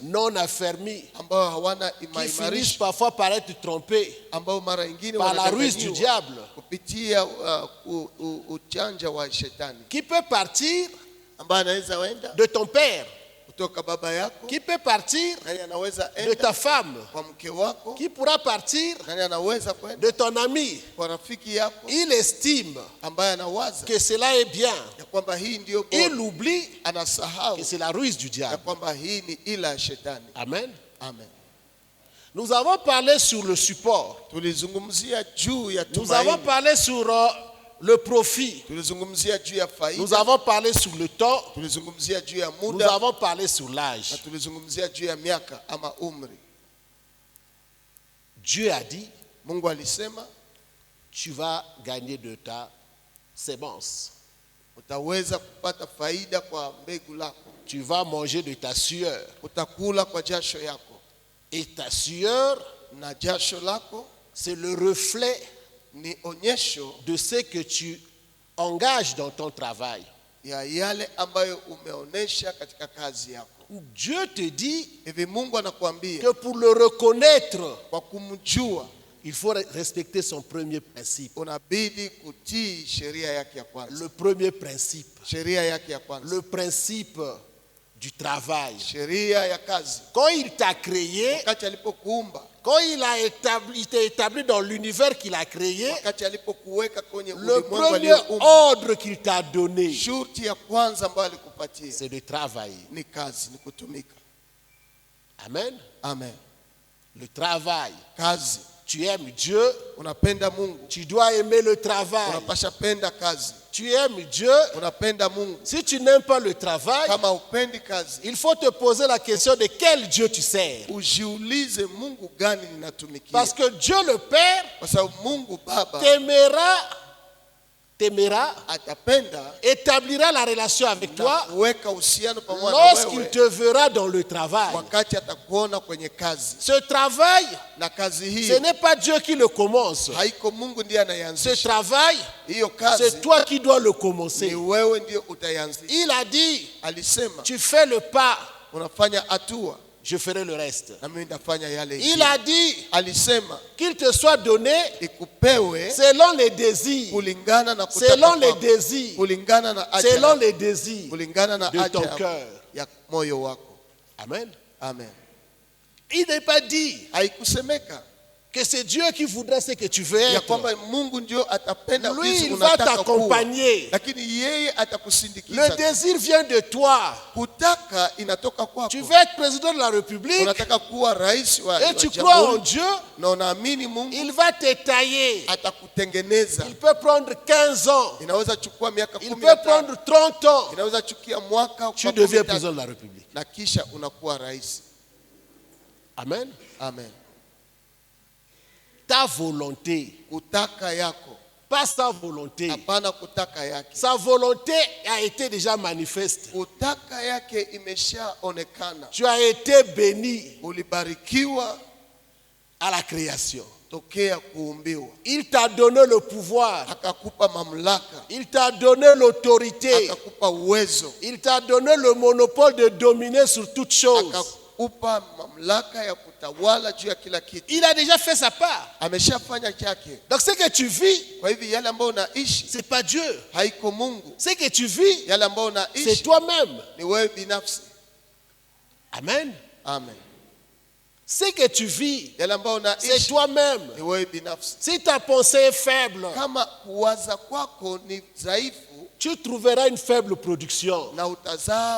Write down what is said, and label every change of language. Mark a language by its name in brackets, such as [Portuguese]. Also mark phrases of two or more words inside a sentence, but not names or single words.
[French] non affermis, [Swahili] ambao hawana [French] qui finissent [Swahili] imaimarisho, [French] parfois par être trompés [Swahili] ambao mara nyingine [French] par la ruse du [Swahili] wanadanganyiwa [French] diable, [Swahili] kupitia uchanja wa shetani, [French] qui peut partir [Swahili] ambaye anaweza wenda [French] de ton père, [Swahili] kutoka baba yako, [French] qui peut partir [Swahili] nani anaweza [French] de [Swahili] enda [French] ta femme, [Swahili] kwa mke wako, [French] qui pourra partir [Swahili] nani anaweza kwenda [French] de ton ami. [Swahili] kwa rafiki yako, [French] Il estime [Swahili] ambaye anawaza [French] que cela est bien. [Swahili] ya kwamba hii ndio [French] Il [Swahili] bora, [French] oublie [Swahili] anasahau [French] que c'est la ruse du [Swahili] ya [French] diable. [Swahili] kwamba hii ni ila ya shetani. [French] Amen. [Swahili] Amen. [French] Nous avons parlé sur le support. [Swahili] Tulizungumzia juu ya [French] Nous avons [Swahili] tumaini, [French] parlé sur le profit. [Swahili] tulizungumzia juu ya [French] Nous [Swahili] faida, [French] avons parlé sur le temps. [Swahili] tulizungumzia juu ya [French] Nous [Swahili] muda, [French] avons parlé sur [Swahili] na [French] l'âge. [Swahili] tulizungumzia juu ya miaka ama umri. [French] Dieu a dit, [Swahili] Mungu alisema [French] tu vas gagner de ta sémence. [Swahili] utaweza kupata faida kwa mbegu lako, [French] Tu vas manger de ta sueur. [Swahili] utakula kwa jasho yako, [French] Et ta sueur, [Swahili] na jasho lako [French] c'est le reflet [Swahili] ni onyesho [French] de ce que tu engages dans ton travail. [Swahili] ya yale ambayo umeonesha katika kazi yako. [French] Dieu te dit [Swahili] Hivi Mungu anakuambia [French] que pour le reconnaître, [Swahili] kwa kumjua [French] il faut respecter son premier principe. [Swahili] unabidi kutii sheria yake ya kwanza, [French] Le premier principe. [Swahili] sheria yake ya kwanza, [French] Le principe du travail. [Swahili] sheria ya kazi. [French] Quand il t'a créé, [Swahili] Wakati alipokuumba, [French] quand il t'a établi dans l'univers qu'il a créé, [Swahili] wakati alipokuweka kwenye [French] le [Swahili] ulimwengu [French] premier [Swahili] aliyoumba, [French] ordre qu'il t'a donné, [Swahili] shurti ya kwanza ambayo alikupatia [French] c'est de travailler. [Swahili] ni kazi, ni kutumika. [French] Amen. [Swahili] Amen. [French] Le travail. [Swahili] Kazi. [French] Tu aimes Dieu, [Swahili] Unapenda Mungu, [French] tu dois aimer le travail. [Swahili] unapasha penda kazi. [French] Tu aimes Dieu. [Swahili] Unapenda Mungu. [French] Si tu n'aimes pas le travail, [Swahili] Kama upendi kazi, [French] il faut te poser la question de quel Dieu tu sers. [Swahili] ujiulize Mungu gani ninatumikia, [French] Parce que Dieu le Père [Swahili] kwa sababu Mungu Baba [French] t'aimera, [Swahili] atapenda [French] établira la relation avec [Swahili] na [French] toi [Swahili] kuweka uhusiano pamoja na [French] lorsqu'il [Swahili] wewe [French] te verra dans le travail. [Swahili] wakati atakuona kwenye kazi. [French] Ce travail, [Swahili] Na kazi hii [French] ce n'est pas Dieu qui le commence. [Swahili] haiko Mungu ndiye [French] Ce [Swahili] anaianzisha. [French] travail, [Swahili] Hiyo [French] c'est [Swahili] kazi [French] toi qui dois le [Swahili] ni [French] commencer. [Swahili] wewe ndio utaianzisha. [French] Il a dit, [Swahili] Alisema [French] tu fais le pas, [Swahili] unafanya hatua [French] je ferai le reste. [Swahili] na mimi nitafanya yale [French] Il [Swahili] ingine. [French] a dit [Swahili] Alisema [French] qu'il te soit donné [Swahili] ikupewe [French] selon les désirs, [Swahili] kulingana na [French] selon [Swahili] kutaka [French] les [Swahili] kwako, [French] désirs, [Swahili] kulingana na haja [French] selon [Swahili] yako, [French] les désirs [Swahili] kulingana na [French] de [Swahili] haja [French] ton [Swahili] yako, [French] cœur. [Swahili] ya moyo wako. [French] Amen. [Swahili] Amen. [French] Il n'est pas dit [Swahili] Haikusemeka [French] que c'est Dieu qui voudrait ce que tu veux [Swahili] ya [French] être. [Swahili] kwamba Mungu ndio atapenda [French] Lui, [Swahili] jinsi [French] il va [Swahili] unataka kuwa, [French] t'accompagner. [Swahili] lakini yeye [French] Le [Swahili] atakusindikiza. [French] désir vient de toi. [Swahili] Kutaka inatoka kwako. [French] Tu veux être président de la République [Swahili] Unataka kuwa rais wa [French] et tu crois en [Swahili] jamhuri [French] Dieu, [Swahili] na unaamini Mungu [French] il va te tailler. [Swahili] atakutengeneza. [French] Il peut prendre 15 ans. [Swahili] Inaweza chukua miaka [French] Il [Swahili] 15, [French] peut prendre 30 ans. [Swahili] inaweza chukia mwaka [French] Tu [Swahili] kwa [French] deviens [Swahili] 13, [French] président de la République. [Swahili] na kisha unakuwa rais. [French] Amen. [Swahili] Amen. [French] Ta volonté [Swahili] Kutaka yako [French] pas sa volonté. [Swahili] hapana kutaka yake. [French] Sa volonté a été déjà manifeste. [Swahili] Kutaka yake imeshaonekana. [French] Tu as été béni [Swahili] Ulibarikiwa [French] à la création. [Swahili] tokea kuumbiwa. [French] Il t'a donné le pouvoir. [Swahili] Akakupa mamlaka. [French] Il t'a donné l'autorité. [Swahili] Akakupa uwezo. [French] Il t'a donné le monopole de dominer sur toutes choses. [Swahili] Akakupa mamlaka ya kutawala juu ya kila kitu. [French] Il a déjà fait sa part. [Swahili] Ameshafanya chake. [French] Donc ce que tu vis, [Swahili] Kwa hivyo yale ambayo unaishi [French] c'est pas Dieu. [Swahili] haiko Mungu. [French] Ce que tu vis, [Swahili] Yale ambayo [French] c'est [Swahili] unaishi [French] toi-même. [Swahili] ni wewe binafsi. [French] Amen. [Swahili] Amen. [French] Ce que tu vis, [Swahili] Yale ambayo [French] c'est [Swahili] unaishi [French] toi-même. [Swahili] ni wewe binafsi. [French] Si ta pensée est faible, [Swahili] Kama kuwaza kwako ni dhaifu [French] tu trouveras une faible production. [Swahili] na utazaa